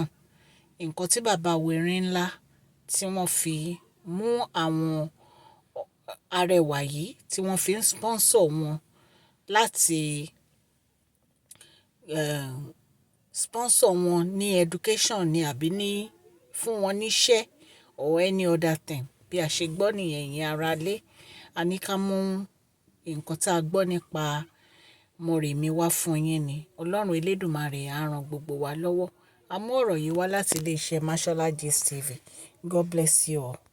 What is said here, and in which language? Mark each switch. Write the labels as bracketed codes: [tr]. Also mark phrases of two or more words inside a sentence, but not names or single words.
[yo] Nǹkan tí bàbá wẹ̀rẹ̀ ńlá tí wọ́n fi mú àwọn arẹwà yìí tí wọ́n fi ń sponsor wọn láti sponsor wọn ní education ni àbí ní fún wọn níṣẹ́ [en] or any other thing. [yo] Bí a ṣe gbọ́ nìyẹn, ẹ̀yin ará ilé. A ní ká mú nǹkan tá a gbọ́ nípa Moremi wá fún yín ni. Ọlọ́run Elédùmarè á ran gbogbo wa lọ́wọ́. A mú ọ̀rọ̀ yìí wá láti ilé-iṣẹ́ Mashola Gist TV. [en] God bless you all.